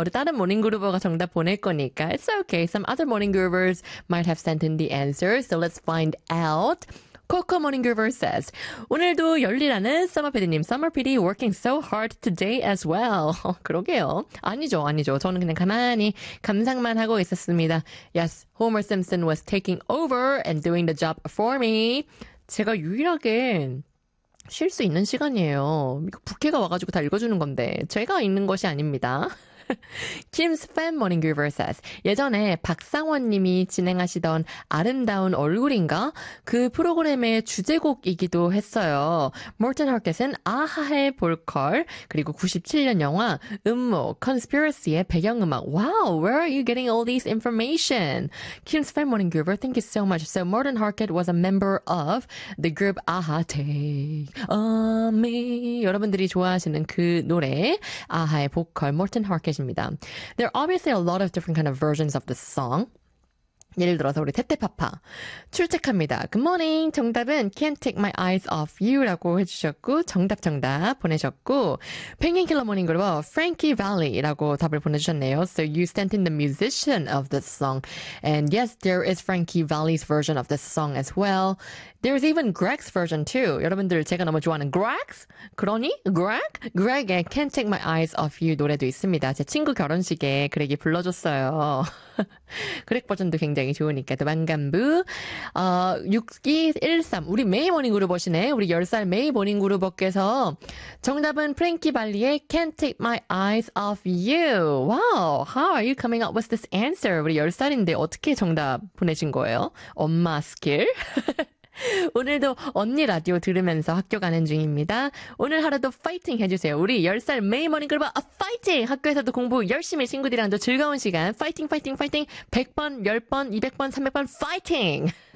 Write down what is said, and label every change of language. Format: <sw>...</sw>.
<ko>우리 다른 모닝 그루버가 정답 보낼 거니까.</ko> <en>It's okay. Some other morning groovers might have sent in the answer. So let's find out. Coco Morning Groover says,</en> <ko>오늘도 열일하는 Summer PD님,</ko> <en>Summer PD working so hard today as well.</en> <ko>그러게요. 아니죠, 아니죠. 저는 그냥 가만히 감상만 하고 있었습니다.</ko> <en>Yes, Homer Simpson was taking over and doing the job for me.</en> <ko>제가 유일하게 쉴 수 있는 시간이에요. 이거 부캐가 와가지고 다 읽어주는 건데 제가 읽는 것이 아닙니다. Kim's Fan Morning Groover says, 예전에 박상원님이 진행하시던 아름다운 얼굴인가? 그 프로그램의 주제곡이기도 했어요. Morten Harkett은 아하의 볼컬, 그리고 97년 영화 음모, Conspiracy의 배경음악.</ko> <en>Wow, where are you getting all these information? Kim's Fan Morning Groover, thank you so much. So Morten Harkett was a member of the group Aha Take On Me.</en> <ko>여러분들이 좋아하시는 그 노래, 아하의 보컬, Morten Harkett.</ko> <en>There are obviously a lot of different kind of versions of the song.</en> <ko>예를 들어서 우리 테테파파 출첵합니다.</ko> <en>Good morning.</en> <ko>정답은 Can't Take My Eyes Off You라고 해주셨고 정답 정답 보내셨고 Penguin Killer Morning Group Frankie Valli라고 답을 보내주셨네요.</ko> <en>So you sent in the musician of this song. And yes, there is Frankie Valli's version of this song as well. There is even Greg's version too.</en> <ko>여러분들 제가 너무 좋아하는 Greg's? 그러니?</ko> <en>Greg?</en> <ko>Greg의 Can't Take My Eyes Off You 노래도 있습니다. 제 친구 결혼식에 Greg이 불러줬어요. Greg 버전도 굉장히 굉장히 좋으니까 도망간부 6213 우리 메이 모닝 그루버시네 우리 10살 메이 모닝 그루버께서 정답은 프랭키 발리의 Can't Take My Eyes Off You.</ko> <en>Wow, how are you coming up with this answer?</en> <ko>우리 10살인데 어떻게 정답 보내신 거예요? 엄마 스킬? 오늘도 언니 라디오 들으면서 학교 가는 중입니다. 오늘 하루도 파이팅 해주세요. 우리 10살 메이 모닝 그룹 파이팅! 학교에서도 공부 열심히 친구들이랑도 즐거운 시간 파이팅 파이팅 파이팅 100번 10번 200번 300번 파이팅!</ko>